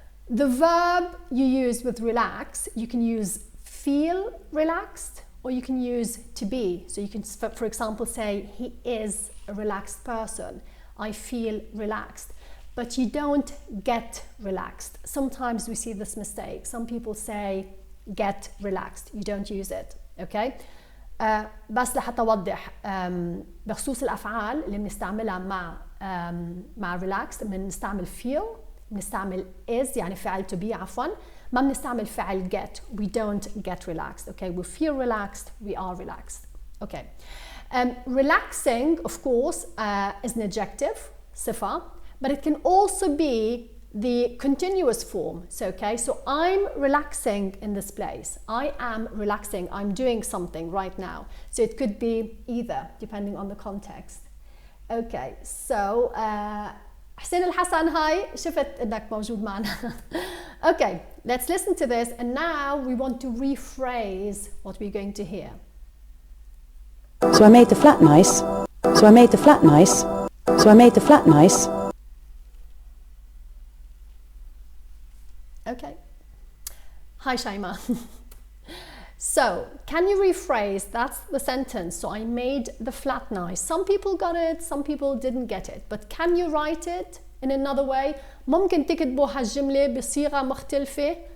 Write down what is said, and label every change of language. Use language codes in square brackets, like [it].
[en] The verb you use with relax, you can use feel relaxed, or you can use to be. So you can, for example, say he is a relaxed person. I feel relaxed. But you don't get relaxed. Sometimes we see this mistake. Some people say get relaxed. You don't use it. Okay? [ar] بس لحتى أوضح بخصوص الأفعال اللي بنستعملها مع relaxed، بنستعمل feel، بنستعمل is يعني فعل to be عفوا، ما بنستعمل فعل get. [en] We don't get relaxed. Okay? We feel relaxed. We are relaxed. Okay. Relaxing, of course, is an adjective, صفة. But it can also be the continuous form. So, okay, so I'm relaxing in this place. I am relaxing. I'm doing something right now. So it could be either, depending on the context. [ar] Okay, so حسين الحسن هاي شفت انك موجود معنا. [en] Okay, let's listen to this, and now we want to rephrase what we're going to hear. So I made the flat nice. So I made the flat nice. So I made the flat nice. Okay. Hi, Shaima. So, can you rephrase? That's the sentence. So, I made the flat nice. Some people got it, some people didn't get it. But can you write it in another way? [ar] ممكن تكتبوا هالجملة بصيغة مختلفة.